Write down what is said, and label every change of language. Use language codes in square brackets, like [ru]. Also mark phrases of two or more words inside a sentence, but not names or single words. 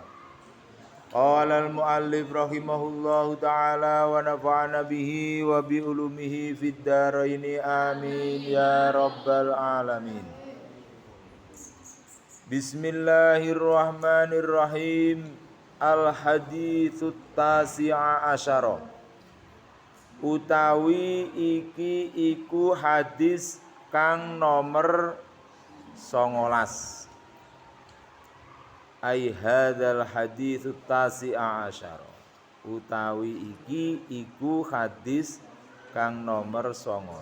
[ar] قال المؤلف رحمه الله تعالى ونفعنا به وبعلومه في الدارين آمين يا رب العالمين. بسم الله الرحمن الرحيم. الحديث التاسع عشر, [jv] utawi iki iku hadis kang nomor 19. [ar] أي هذا الحديث التاسع عشر, [jv] utawi iki iku hadis kang nomor 19.